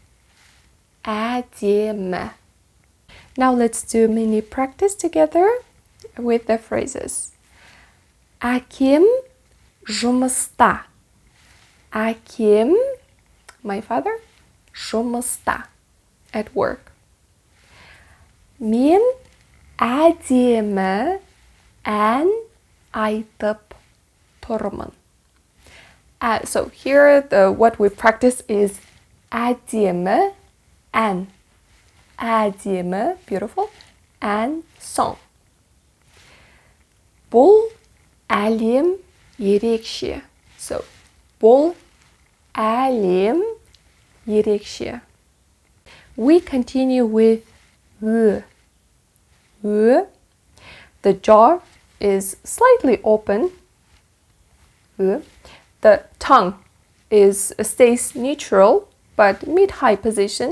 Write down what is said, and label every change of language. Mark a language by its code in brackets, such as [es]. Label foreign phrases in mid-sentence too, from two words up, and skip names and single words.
[en] Now let's do mini practice together with the phrases. [kk] Akim жұмыста. [en] Akim, my father, жұмыста, at work. [kk] Мен әдемі ән айтып тұрмын. [en] So here what we practice is [kk] әдемі ән. Әдемі, [en] beautiful, and song. [kk] Бұл әлем ерекше. So бұл әлем ерекше. [en] We continue with The jaw is slightly open. The tongue stays neutral but mid-high position.